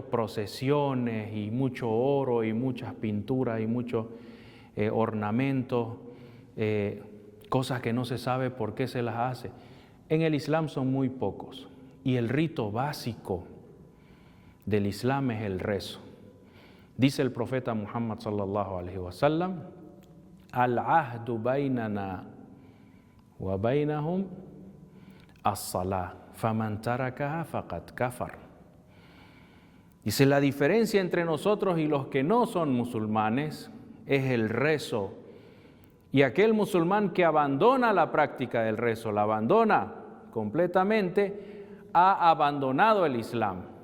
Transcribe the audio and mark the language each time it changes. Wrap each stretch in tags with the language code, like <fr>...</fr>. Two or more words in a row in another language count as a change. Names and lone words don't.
<es>Procesiones y mucho oro y muchas pinturas y muchos ornamentos, cosas que no se sabe por qué se las hace. En el Islam son muy pocos y el rito básico del Islam es el rezo. Dice el profeta Muhammad</es> <ar>صلى الله عليه وسلم، العهد بيننا وبينهم الصلاة، فمن تركها فقد كفر.</ar> <es>Dice, la diferencia entre nosotros y los que no son musulmanes es el rezo. Y aquel musulmán que abandona la práctica del rezo, la abandona completamente, ha abandonado el Islam.</es>